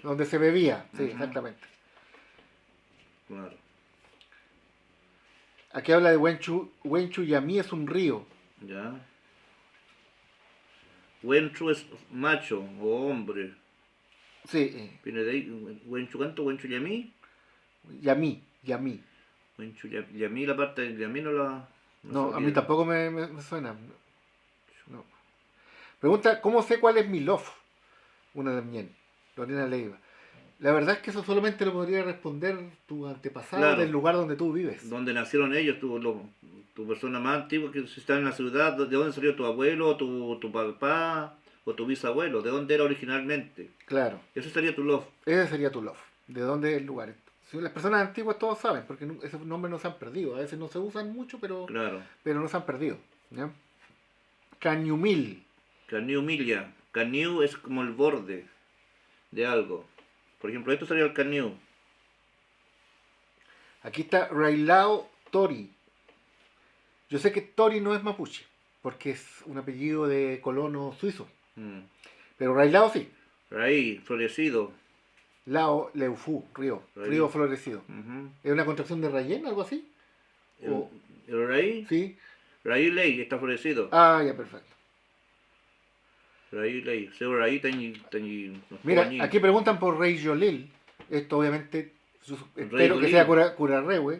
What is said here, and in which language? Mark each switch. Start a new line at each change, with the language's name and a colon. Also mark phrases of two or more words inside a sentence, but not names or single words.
Spanish: donde se bebía. Sí, Ujú. exactamente. Claro. Aquí habla de Huenchu Yamí es un río. Ya. Huenchu es macho o hombre. Sí, Viene de ahí. Huenchu canto, Huenchu yamí. Yamí. Huenchu yamí, la parte de yamí no la. No, a sabía. mí tampoco me suena. No. Pregunta, ¿cómo sé cuál es mi lof? Una de Mien, Lorena Leiva. La verdad es que eso solamente lo podría responder tu antepasado Claro. del lugar donde tú vives. Donde nacieron ellos, tu persona más antigua que está en la ciudad, de dónde salió tu abuelo, tu papá o tu bisabuelo, de dónde era originalmente. Claro, Eso sería tu love. ese sería tu lof. ¿De dónde es el lugar? Si las personas antiguas todos saben, porque esos nombres no se han perdido. A veces no se usan mucho, pero no se han perdido. ¿Ya? Cañumil.
Mapuche: Caniu milia.
Spanish: Caniu es como el borde de algo. Por ejemplo, esto sería el caniu. Aquí está Railao Tori. Yo sé que Tori no es mapuche, porque es un apellido de colono suizo. Pero Railao sí. Raí, florecido.
Mapuche: Lao Leufu,
Spanish: río florecido. Uh-huh. ¿Es una contracción de Rayen, algo así? El raí, Sí.
Mapuche: raí ley,
Spanish: está florecido. Ah, ya, perfecto.
Mapuche: Raí ley. Seo raí tañi.
Spanish: Mira, aquí preguntan por Rey Yolil. Esto obviamente, espero que sea Curarrehue.